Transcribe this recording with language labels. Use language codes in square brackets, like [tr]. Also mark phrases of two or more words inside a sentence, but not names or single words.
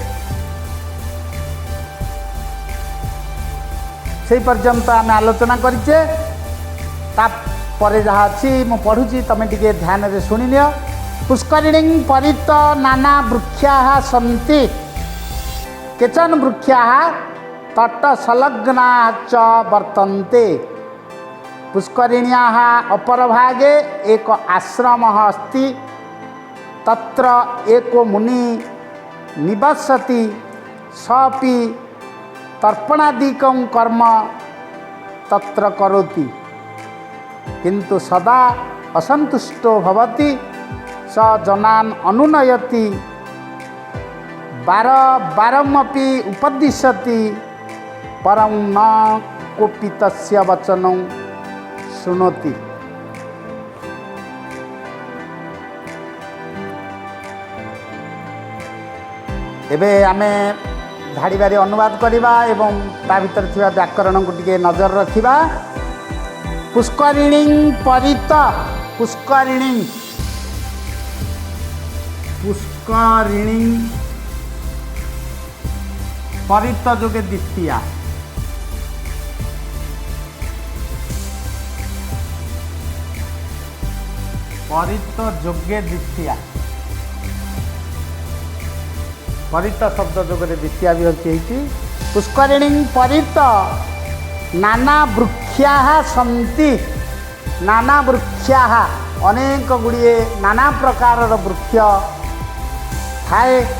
[or] ସେହି ପର୍ଯ୍ୟନ୍ତ ଆମେ ଆଲୋଚନା କରିଛେ। ତାପରେ ଯାହା ଅଛି ମୁଁ ପଢ଼ୁଛି, ତୁମେ ଟିକେ ଧ୍ୟାନରେ ଶୁଣିନିଅ। [sa] ପୁଷ୍କରିଣୀଂ ପରିତ ନାନା ବୃକ୍ଷାଃ ସନ୍ତି, କେଚନ ବୃକ୍ଷାଃ ତଟସଂଲଗ୍ନାଃ च वर्तन्ते। पुष्करिण्याः अपरभागे एक आश्रमः अस्ति, तत्र एको मुनि निवसति, सपि तर्पणादिकं कर्म तत्र करोति, किन्तु सदा असन्तुष्टो भवति, स जनान् अनुनयति, बारमपि उपदिशति, परं न कोऽपि तस्य वचनं ଶୁଣନ୍ତି। [or] ଏବେ ଆମେ ଧାଡ଼ି ବାରି ଅନୁବାଦ କରିବା ଏବଂ ତା ଭିତରେ ଥିବା ବ୍ୟାକରଣକୁ ଟିକେ ନଜର ରଖିବା। ପୁଷ୍କରିଣୀଂ ପରିତ, ପୁଷ୍କରିଣୀ ପୁଷ୍କରିଣୀ ପରିତ ଯୋଗେ ଦ୍ୱିତୀୟା, ପରିତ ଯୋଗେ ଦ୍ୱିତୀୟା, ପରିତ ଶବ୍ଦ ଯୋଗରେ ଦ୍ୱିତୀୟା ବିଭକ୍ତି ହୋତି। [sa] पुष्करिणी परित नाना वृक्षाः सन्ति, नाना वृक्षाः [or] ଅନେକ ଗୁଡ଼ିଏ ନାନା ପ୍ରକାରର ବୃକ୍ଷ ଥାଏ।